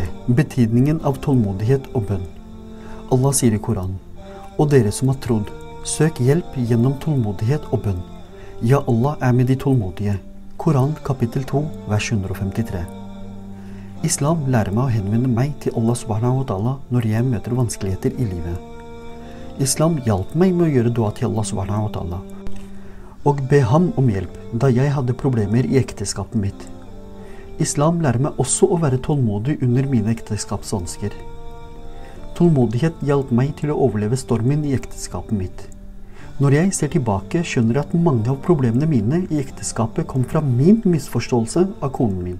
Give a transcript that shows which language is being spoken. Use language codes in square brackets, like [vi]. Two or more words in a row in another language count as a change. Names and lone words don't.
[no] Betydningen av tålmodighet og bønn. Allah sier i Koran: og dere som har trodd, søk hjelp gjennom tålmodighet og bønn. Ja, Allah er med de tålmodige. Koran kapittel 2, vers 153. Islam lærer meg å henvende meg til Allah [ar] سبحانه وتعالى [no] når jeg møter vanskeligheter i livet. Islam hjalp meg med å gjøre dua til Allah [ar] سبحانه وتعالى [no] og be ham om hjelp da jeg hadde problemer i ekteskapet mitt. Islam lærer meg også å være tålmodig under mine ekteskapsvansker. Tålmodighet hjalp meg til å overleve stormen i ekteskapet mitt. Når jeg ser tilbake, skjønner jeg at mange av problemene mine i ekteskapet kom fra min misforståelse av konen min.